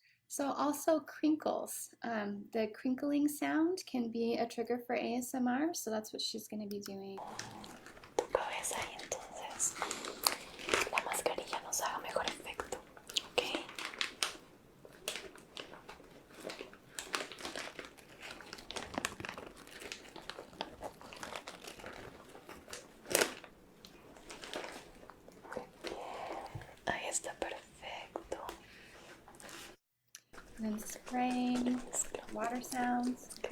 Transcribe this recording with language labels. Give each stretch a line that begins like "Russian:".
English: So also crinkles. The crinkling sound can be a trigger for ASMR, so that's what she's going to be doing.
Spanish: Tu cabeza y entonces la mascarilla nos haga mejor efecto, ¿ok? Muy bien, ahí está perfecto.
English: And then spraying, water sounds.